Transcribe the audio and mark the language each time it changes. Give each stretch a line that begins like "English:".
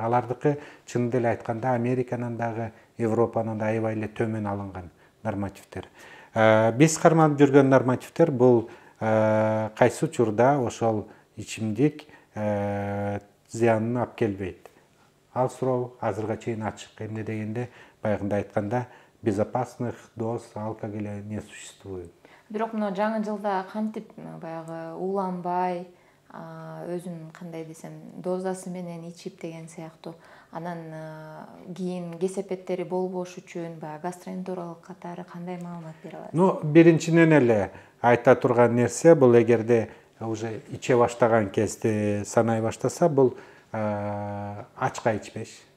Kyrgyz: Алардыкы чынында эле айтканда Американын дагы, Европанын да аябай эле төмөн алынган нормативдер. Биз карманып жүргөн нормативдер бул кайсы учурда ошол ичимдик зыянын алып келбейт. Ал суроо азырга чейин ачык. Эмне дегенде, баягында айтканда,
Russian: безопасных доз алкоголя не существует.
Kyrgyz: Бирок мына жаңы жылда кантип баягы ууланбай, өзүнүн кандай десем, дозасы менен ичип деген сыяктуу, анан кийин кесепеттери болбош үчүн баягы гастроэнтеролог катары кандай маалымат бере аласыз? Биринчиден эле айта турган нерсе бул, эгерде уже иче баштаган кезде санай баштаса, бул ачка ичпеш.